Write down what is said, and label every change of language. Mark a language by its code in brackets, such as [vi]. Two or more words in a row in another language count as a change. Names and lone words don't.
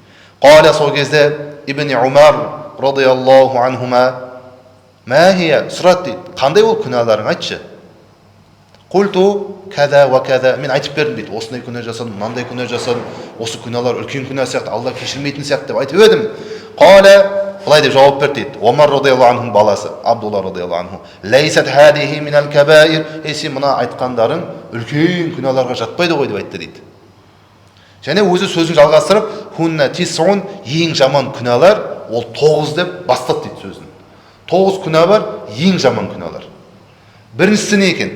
[kk] Қала сол кезде Ибн Умар [ar] رضي الله عنهما ما هي [kk] сұрады дейді. Қандай ол күнәларың, айтшы. [ar] قلت كذا وكذا, [kk] мен айтып бердім дейді. Осындай күнә жасадым, мынандай күнә жасадым, осы күнәлар үлкен күнә сияқты, Алла кешірмейтін сияқты деп айтып едім. Қала былай деп жауап берді дейді. Омар [ar] رضي الله عنه [kk] баласы Абдулла [ar] رضي الله عنه: ليست هذه من الكبائر, [kk] сен мына айтқандарың үлкен күнәларға жатпайды ғой деп айтты дейді. Және өзі сөзін жалғастырып, [ar] هن تسع, [kk] ең жаман күнәлар ол 9 деп бастады дейді сөзін. 9 күнә бар, ең жаман күнәлар. Біріншісі не екен?